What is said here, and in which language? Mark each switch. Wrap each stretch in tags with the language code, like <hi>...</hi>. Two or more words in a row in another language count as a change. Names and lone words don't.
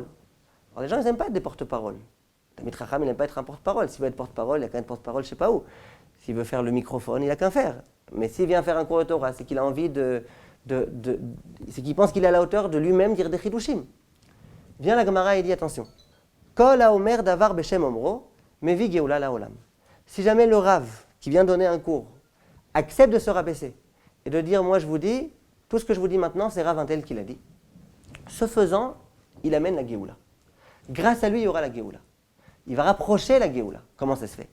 <fr>Alors les gens, ils n'aiment pas être des porte-paroles.</fr> <he>תלמיד חכם,</he> <fr>il n'aime pas être un porte-parole. S'il veut être porte-parole, il n'a qu'à être porte-parole, je ne sais pas où. S'il veut faire le microphone, il n'a qu'à faire. Mais s'il vient faire un cours de Torah, c'est qu'il a envie c'est qu'il pense qu'il est à la hauteur de lui-même dire des chidushim. Vient la Gemara et dit, attention,</fr> <he>כל האומר דבר בשם אומרו, מביא גאולה לעולם.</he> <fr>Si jamais le Rav, qui vient donner un cours, accepte de se rabaisser et de dire, moi je vous dis, tout ce que je vous dis maintenant, c'est Rav un tel qui l'a dit. Ce faisant, il amène la Géoula. Grâce à lui, il y aura la Géoula. Il va rapprocher la Géoula. Comment ça se fait?</fr>